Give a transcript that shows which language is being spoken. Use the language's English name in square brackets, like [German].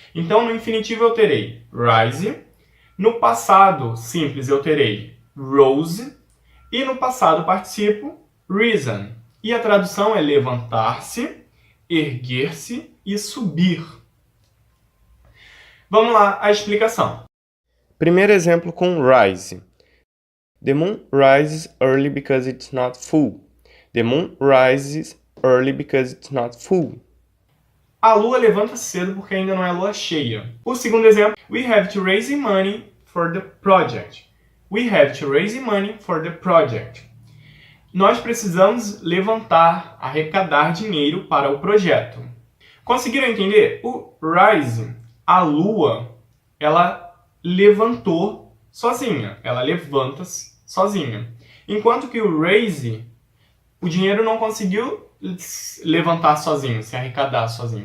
[Portuguese] Então, no infinitivo eu terei rise, no passado simples eu terei rose e no passado particípio risen. E a tradução é levantar-se, erguer-se e subir. Vamos lá, a explicação. Primeiro exemplo com rise. [English] The moon rises early because it's not full. The moon rises early because it's not full. [Portuguese] A lua levanta cedo porque ainda não é lua cheia. O segundo exemplo, [English] we have to raise money for the project. We have to raise money for the project. [Portuguese] Nós precisamos levantar, arrecadar dinheiro para o projeto. Conseguiram entender? O rise, a lua, ela levantou sozinha. Ela levanta-se sozinha. Enquanto que o raise, o dinheiro não conseguiu levantar sozinho, se arrecadar sozinho.